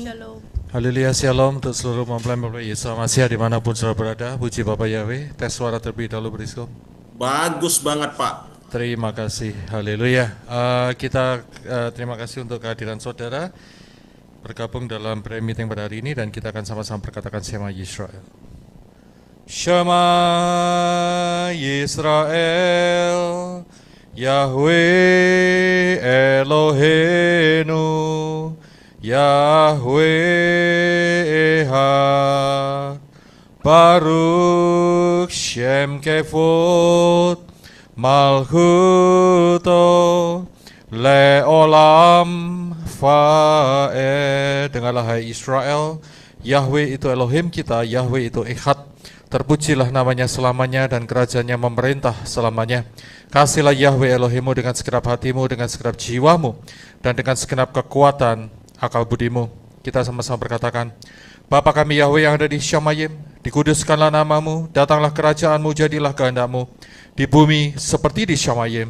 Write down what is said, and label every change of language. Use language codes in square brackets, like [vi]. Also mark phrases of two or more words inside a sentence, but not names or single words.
[id] Haleluya, shalom untuk seluruh mempelai Yesus Masih dimanapun saudara berada. Puji Bapak Yahweh. Tes suara terlebih dahulu, Brisco. Bagus banget Pak. Terima kasih, haleluya. Kita terima kasih untuk kehadiran saudara bergabung dalam [en] prayer meeting [id] pada hari ini, dan kita akan sama-sama berkatakan [he] שמע ישראל. שמע ישראל, יהוה אלוהינו, יהוה אחד, ברוך שם כבוד, מלכותו לעולם ועד. [id] Dengarlah hai Israel, Yahweh itu Elohim kita, Yahweh itu Echad. Terpujilah namanya selamanya dan kerajaannya memerintah selamanya. Kasihlah Yahweh Elohimu dengan segenap hatimu, dengan segenap jiwamu, dan dengan segenap kekuatan akal budimu. Kita sama-sama berkatakan, Bapa kami Yahweh yang ada di Syamayim, dikuduskanlah namamu, datanglah kerajaanmu, jadilah kehendakmu di bumi seperti di Syamayim.